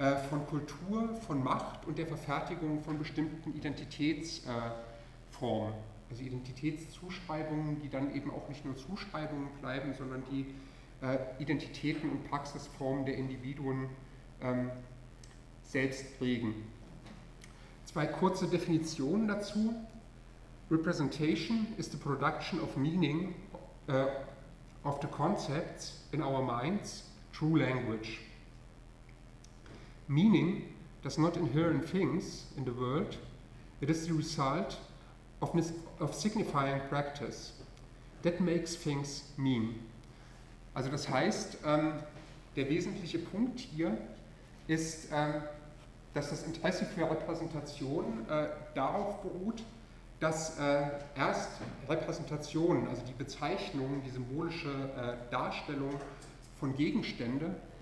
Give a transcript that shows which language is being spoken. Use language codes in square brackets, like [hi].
[de] von Kultur, von Macht und der Verfertigung von bestimmten Identitätsformen, also Identitätszuschreibungen, die dann eben auch nicht nur Zuschreibungen bleiben, sondern die Identitäten und Praxisformen der Individuen selbst prägen. Zwei kurze Definitionen dazu. [en] Representation is the production of meaning of the concepts in our minds through language. Meaning does not inhere in things in the world, it is the result of signifying practice. That makes things mean. [de] Also das heißt, der wesentliche Punkt hier ist, dass das Interesse für Repräsentation darauf beruht, dass erst Repräsentationen, also die Bezeichnung, die symbolische Darstellung von Gegenständen,